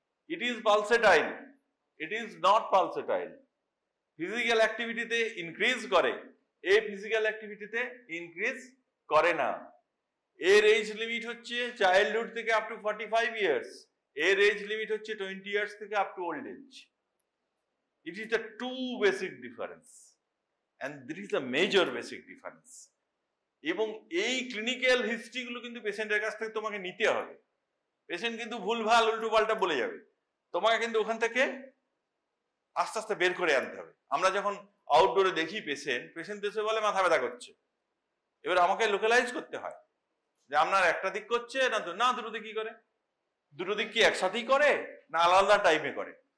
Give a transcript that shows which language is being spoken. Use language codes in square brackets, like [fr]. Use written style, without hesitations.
[en] It is pulsatile, it is not pulsatile. [bn] Physical অ্যাক্টিভিটিতে increase করে, এই physical অ্যাক্টিভিটিতে increase করে না। এর এজ লিমিট হচ্ছে চাইল্ডহুড থেকে আপ টু 45 ইয়ার্স, এর এজ লিমিট হচ্ছে 20 ইয়ার্স থেকে up to old age. [en] It is the two basic difference and this is the major basic difference. [bn] এবং এই ক্লিনিক্যাল হিস্ট্রি গুলো কিন্তু পেশেন্টের কাছ থেকে তোমাকে নিতে হবে। পেশেন্ট কিন্তু ভুলভাল উল্টো পাল্টা বলে যাবে, তোমাকে কিন্তু ওখান থেকে আস্তে আস্তে বের করে আনতে হবে। আমরা যখন আউটডোরে দেখি পেশেন্ট এসে বলে মাথা ব্যথা করছে, এবার আমাকে লোকালাইজ করতে হয় যে আপনার একটা দিক করছে না দুটো দিক কি করে, দুটো দিক কি একসাথেই করে না আলাদা টাইমে করে।